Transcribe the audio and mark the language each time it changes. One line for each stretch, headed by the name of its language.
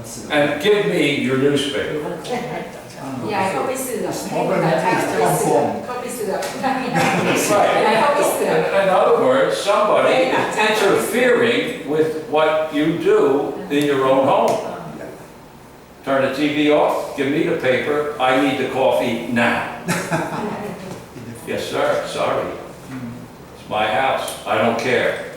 English: And give me your newspaper.
Thai: ยายเขาไปเสือกให้คนต่างชาติเขาไปเสือกยายเขาไปเสือก
English: In other words, somebody is interfering with what you do in your own home. Turn the TV off, give me the paper, I need the coffee now. Yes, sir, sorry. It's my house, I don't care.